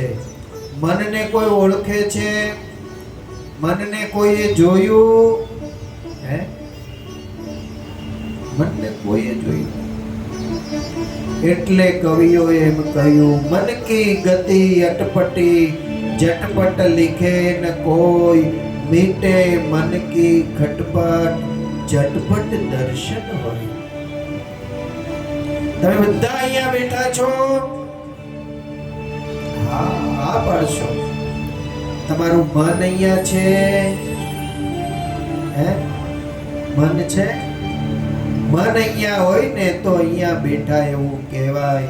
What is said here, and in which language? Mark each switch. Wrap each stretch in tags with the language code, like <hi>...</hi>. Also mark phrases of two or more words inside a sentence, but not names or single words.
<gu>મનને કોઈ ઓળખે છે? મનને કોઈએ જોયું? હે? મનને કોઈએ જોયું? એટલે કવિઓએ એમ કહ્યું,</gu> <hi>मन की गति अटपटी झटपट लिखे न कोई मीटे मन की खटपट झटपट दर्शन होय.</hi> <gu>તમે બધા અહીંયા બેઠા છો, હા પાડશો. તમારું મન અહીંયા છે? હે? મન છે? મન અહીંયા હોય ને તો અહીંયા બેઠા એવું કહેવાય.</gu>